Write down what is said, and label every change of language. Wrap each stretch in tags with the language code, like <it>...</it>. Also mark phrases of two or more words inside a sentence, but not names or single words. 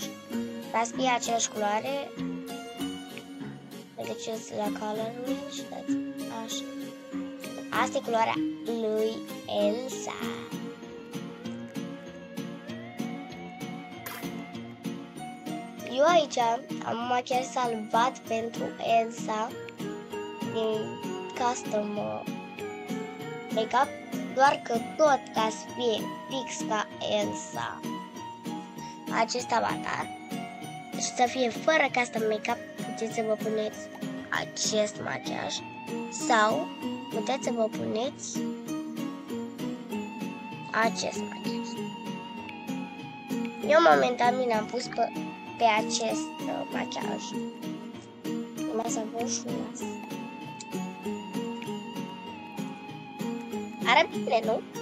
<ro>Ca să fie aceeași culoare, treceți la color și dați așa. Asta e culoarea lui Elsa. Eu aici am machiaj salvat pentru Elsa din</ro> <en>custom make-up,</en> <ro>doar că tot ca să fie fix ca Elsa acest avatar și să fie fără</ro> <en>custom make-up,</en> <ro>puteți să vă puneți acest machiaj sau puteți să vă puneți acest machiaj. Eu momentan mi l-am pus pe acest machiaj. Mai să văd și nas. Arată bine, nu?</ro>